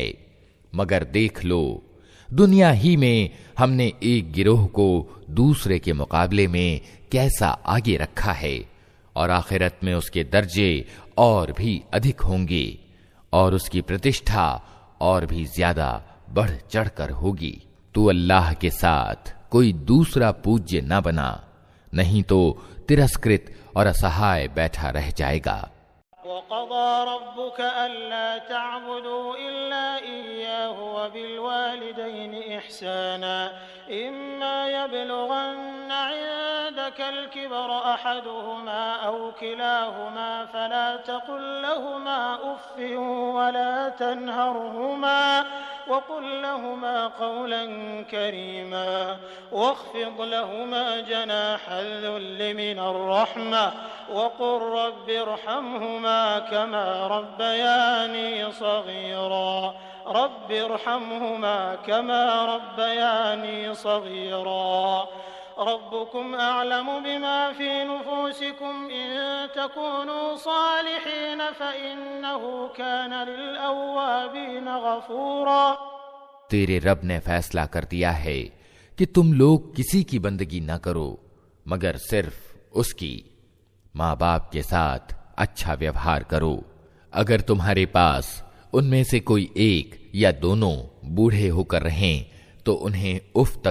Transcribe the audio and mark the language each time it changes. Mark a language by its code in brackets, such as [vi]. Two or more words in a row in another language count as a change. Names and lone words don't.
[hi] मगर देख लो, दुनिया ही में हमने एक गिरोह को दूसरे के मुकाबले में कैसा आगे रखा है, और आखिरत में उसके दर्जे और भी अधिक होंगे और उसकी प्रतिष्ठा और भी ज्यादा बढ़ चढ़कर होगी। तू अल्लाह के साथ कोई दूसरा पूज्य न बना, नहीं तो तिरस्कृत और असहाय बैठा रह जाएगा। [ar] وقضى ربك ألا تعبدوا إلا إياه وبالوالدين إحسانا إما يبلغن عندك الكبر أحدهما أو كلاهما فلا تقل لهما أف ولا تنهرهما وقل لهما قولا كريما واخفض لهما جناح الذل من الرحمة وقل رب ارحمهما كما ربياني صغيرا رب ارحمهما كما ربياني صغيرا ربكم أعلم بما في نفوسكم إن تكونوا صالحين فإنه كان للأوابين غفورا. [hi] तेरे रब ने फैसला कर दिया है कि तुम लोग किसी की बंदगी न करो मगर सिर्फ उसकी। माँ बाप के साथ अच्छा व्यवहार करो। अगर तुम्हारे पास उनमें से कोई एक या दोनों बूढ़े होकर रहें तो उन्हें उफ तक